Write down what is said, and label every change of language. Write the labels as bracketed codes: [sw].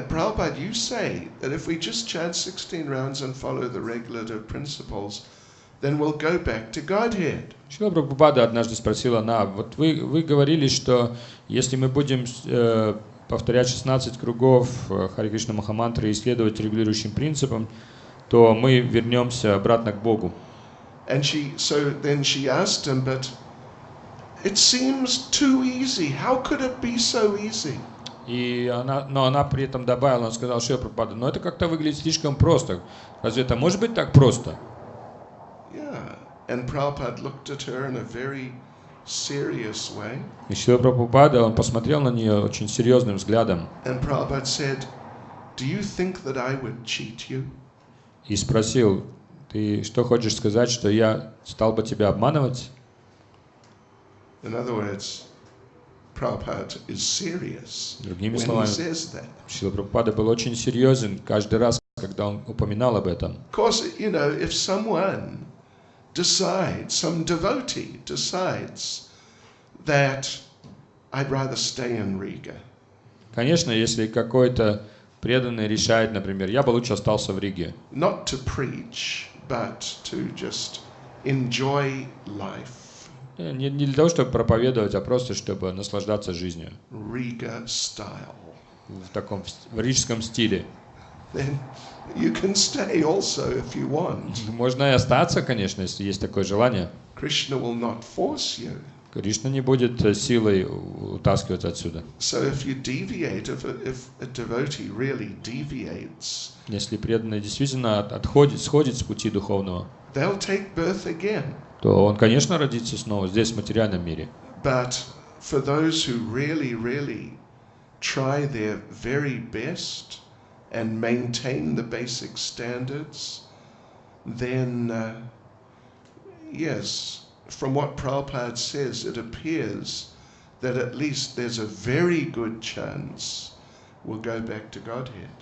[en] Prabhupada, you say that if we just chant 16 rounds and follow the regulative principles, then we'll go back to Godhead. [ru] Шрила Прабхупада однажды спросила: вот вы говорили, что если мы будем повторять 16 кругов Харе Кришна Махамантры и следовать регулирующим принципам, то мы вернемся обратно к Богу. [en] And then she asked him, but it seems too easy. How could it be so easy? [ru] Но она при этом добавила, она сказала, Шрила Прабхупада, но это как-то выглядит слишком просто. Разве это может быть так просто? [en] Yeah. And Prabhupada looked at her in a very serious way. [ru] И Шрила Прабхупада, он посмотрел на нее очень серьезным взглядом [en] And Prabhupada said, "Do you think that I would cheat you?" [ru] и спросил, ты что хочешь сказать, что я стал бы тебя обманывать? [en] In other words, Prabhupada is serious [ru] Другими [en] when he [ru] словами, [en] says that. [ru] Шрила Прабхупада был очень серьезен каждый раз, когда он упоминал об этом. [en] Of course, you know, if someone decides, some devotee decides that I'd rather stay in Riga. [ru] Конечно, если какой-то преданный решает, например, я бы лучше остался в Риге. [en] Not to preach, but to just enjoy life. [ru] Не для того, чтобы проповедовать, а просто, чтобы наслаждаться жизнью. [en] Riga style. [ru] В таком в рижском стиле. [en] Then you can stay also if you want. [ru] Можно и остаться, конечно, если есть такое желание. [en] Krishna will not force you. [ru] Кришна не будет силой утаскивать отсюда. [en] So if you deviate, if a devotee really deviates, [ru] Если преданный действительно сходит с пути духовного, [en] they'll take birth again. [ru] то он, конечно, родится снова здесь, в материальном мире. [en] But for those who really, really try their very best and maintain the basic standards, then yes, from what Prabhupada says, it appears that at least there's a very good chance we'll go back to Godhead.